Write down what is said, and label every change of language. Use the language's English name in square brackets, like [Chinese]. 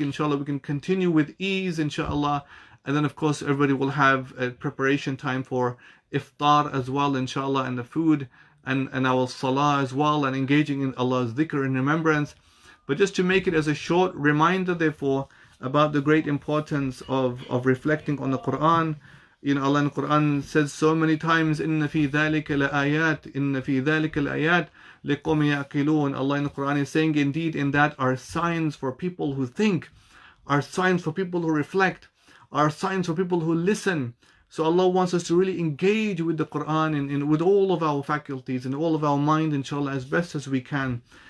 [English] Inshallah, we can continue with ease, inshallah. And then, of course, everybody will have a preparation time for iftar as well, inshallah, and the food and our salah as well, and engaging in Allah's dhikr and remembrance. But just to make it as a short reminder, therefore, about the great importance of reflecting on the Quran. [Arabic] Allah in the Quran says so many times, إِنَّ فِي ذَلِكَ لَآيَاتٍ إِنَّ فِي ذَلِكَ الْآيَاتِ لِقَوْمٍ يَعْقِلُونَ. [English] Allah in the Quran is saying, indeed, in that are signs for people who think, are signs for people who reflect, are signs for people who listen. So Allah wants us to really engage with the Quran and with all of our faculties and all of our mind, inshallah, as best as we can.